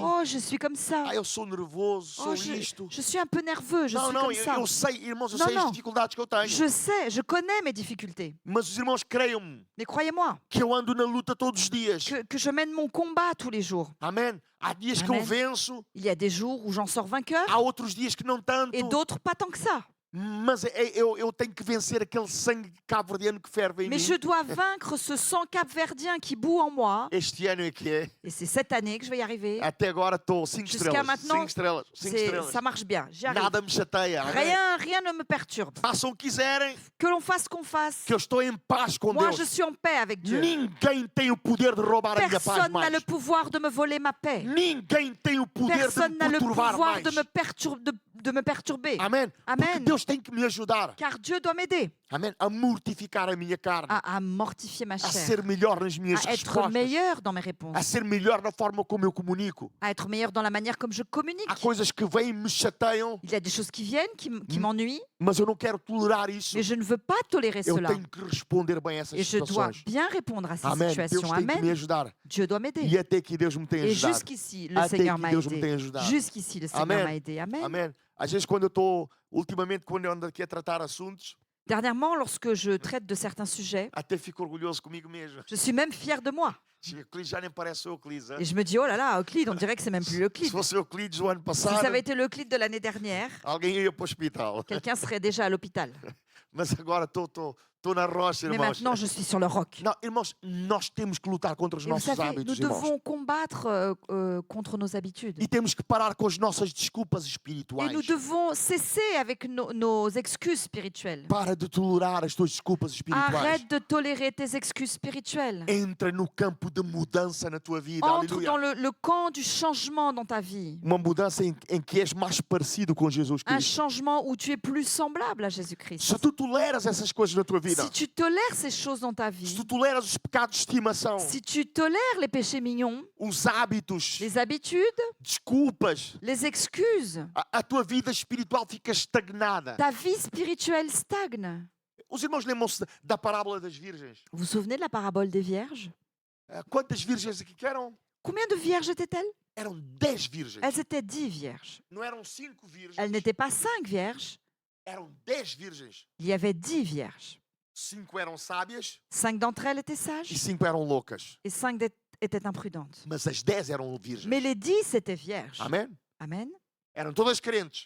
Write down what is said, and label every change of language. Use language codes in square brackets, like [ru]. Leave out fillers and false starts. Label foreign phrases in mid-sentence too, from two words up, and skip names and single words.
[fr] Oh, je suis comme ça. [pt] Eu sou nervoso, sou Oh, isto. [fr] je suis un peu nerveux, je [pt] Não, [fr] suis [pt] não, [fr] comme ça. [pt] eu sei, irmãos, eu Não, sei as não. dificuldades que eu tenho. [fr] Je sais, je connais mes difficultés. [pt] Mas os irmãos creiam-me [fr] Mais croyez-moi, [pt] que eu ando na luta todos os dias. [fr] que je mène mon combat tous les jours. [pt] Amém? Há dias que eu Amém. venço, [fr] Il y a des jours où j'en sors vainqueur [pt] há outros dias que não tanto. [fr] et d'autres pas tant que ça. [pt] Mas eu tenho que vencer aquele sangue cabo-verdiano que ferve em [fr] Mais [pt] mim. [fr] je dois vaincre ce sang capverdien qui bout en moi. [pt] Este ano é que é. [fr] Et c'est cette année que je vais y arriver. [pt] Até agora estou 5 [fr] Jusqu'à [pt] estrelas. [fr] maintenant, [pt] 5 estrelas. 5 estrelas. [fr] Ça marche bien, j'y arrive. [pt] Nada me chateia. Amém? [fr] Rien ne me perturbe. [pt] Façam o que quiserem, [fr] Que l'on fasse ce qu'on fasse. [pt] que eu estou em paz com [fr] Moi, [pt] Deus. [fr] je suis en paix avec Dieu. [pt] Ninguém tem o poder de roubar a minha paz [fr] Personne n'a [pt] mais. [fr] le pouvoir de me voler ma paix. [pt] Ninguém tem o poder de [fr] Personne [pt] me [fr] n'a le [pt] perturbar [fr] pouvoir [pt] mais. [fr] de me perturber. [pt] Amém? Amém. Porque Deus Deus tem que me ajudar, [fr] car Dieu doit m'aider [pt] amém, a mortificar a minha carne, [fr] à mortifier ma [pt] a [fr] chair, [pt] ser melhor nas minhas [fr] à être [pt] respostas, [fr] meilleur dans mes [pt] a [fr] réponses, [pt] ser melhor na forma como eu comunico. [fr] à être meilleur dans la manière comme je communique. [pt] Há coisas que vêm e me chateiam, [fr] Il y a des choses qui viennent, qui m'ennuient, [pt] mas eu não quero tolerar isso. [fr] mais je ne veux pas tolérer [pt] Eu [fr] cela. [pt] tenho que responder bem a essas [fr] Et je dois [pt] situações. [fr] bien répondre à ces [pt] Amém. Deus [fr] situations. [pt] tem que me [fr] Amen. [pt] ajudar. [fr] Dieu doit m'aider. [pt] E até aqui Deus me tem [fr] Et [pt] ajudado. [fr] jusqu'ici, le [pt] Até [fr] Seigneur [pt] aqui [fr] m'a [pt] Deus me tem [fr] aidé. [pt] ajudado. [fr] Jusqu'ici, le Seigneur Amen. m'a aidé. Amen. [pt] Amém. Às vezes quando eu estou, ultimamente quando eu ando aqui a tratar assuntos, [fr] Dernièrement, lorsque je traite de certains sujets, [pt] até fico orgulhoso comigo mesmo. [fr] je suis même fière de moi. [pt] Euclides já nem parece o Euclides. [fr] Et je me dis, oh là là, Euclide, on dirait que c'est même plus [pt] Se [fr] Euclide. [pt] fosse o Euclides do ano [fr] Si [pt] passado, [fr] ça avait été l'Euclide de l'année dernière, [pt] alguém ia para o hospital. [fr] quelqu'un serait déjà à l'hôpital. [pt] Mas agora estou na rocha, [fr] Mais [pt] irmãos. [fr] maintenant, je suis sur le roc. [pt] Não, irmãos, nós temos que lutar contra os [fr] Et vous [pt] nossos [fr] savez, nous [pt] hábitos, irmãos. [fr] devons combattre contre nos habitudes. [pt] E temos que parar com as nossas desculpas [fr] Et [pt] espirituais. [fr] nous devons cesser avec nos excuses spirituelles. [pt] Para de tolerar as tuas desculpas espirituais. [fr] Arrête de tolérer tes excuses spirituelles. [pt] Entra no campo de mudança na tua vida. [fr] Entre [pt] Aleluia. [fr] dans le camp du changement dans ta vie. [pt] Uma mudança em que és mais parecido com Jesus [fr] Un [pt] Cristo. [fr] changement où tu es plus semblable à Jésus-Christ. [pt] Se tu toleras essas coisas na tua vida, [fr] Si tu tolères ces choses dans ta [pt] se [fr] vie, [pt] tu toleras os pecados de estimação, [fr] si tu tolères les péchés mignons, [pt] os hábitos, [fr] les habitudes, [pt] desculpas, [fr] les excuses, [pt] a tua vida espiritual fica estagnada. [fr] ta vie spirituelle stagne. [pt] Os irmãos lembram-se da parábola das virgens? [fr] Vous vous souvenez de la parabole des vierges? [pt] Quantas virgens aqui que eram? [fr] Combien de vierges étaient-elles? [pt] Eram 10 virgens. [fr] Elles étaient 10 vierges. [pt] Não eram 5 virgens. [fr] Elles n'étaient pas 5 vierges, [pt] Eram 10 virgens. [fr] il y avait 10 vierges. [pt] 5 eram sábias [fr] 5 d'entre elles étaient [pt] e [fr] sages [pt] 5 eram loucas. [fr] et 5 étaient imprudentes. [pt] Mas as 10 eram virgens. [fr] Mais les 10 étaient vierges. [pt] Amém? [fr] Amen. [pt] Eram todas crentes.